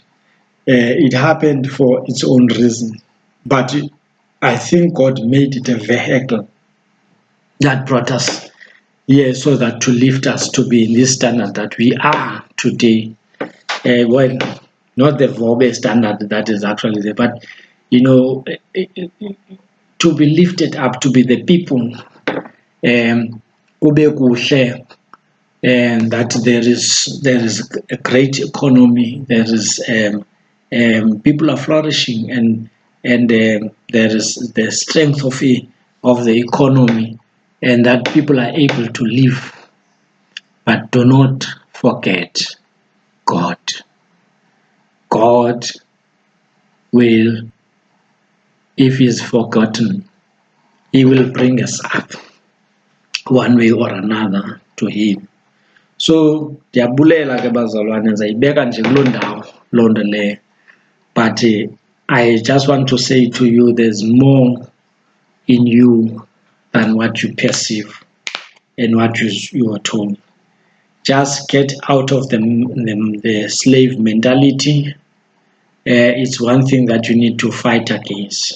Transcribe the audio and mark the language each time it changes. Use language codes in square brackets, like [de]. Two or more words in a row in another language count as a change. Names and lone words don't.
[en] It happened for its own reason, but I think God made it a vehicle that brought us here so that to lift us to be in this standard that we are today. Well, not the verbal standard that is actually there, but to be lifted up, to be the people, [xh] ube kuhle, [en] and that there is a great economy, there is people are flourishing, and there is the strength of the economy, and that people are able to live. But do not forget God. God will, if He is forgotten, He will bring us up one way or another to Him. [xh] So ndiyabulela ke bazalwane, ndizayibeka nje kuloo ndawo loo nto leyo, [en] but I just want to say to you, there's more in you than what you perceive and what you are told. Just get out of the slave mentality. It's one thing that you need to fight against.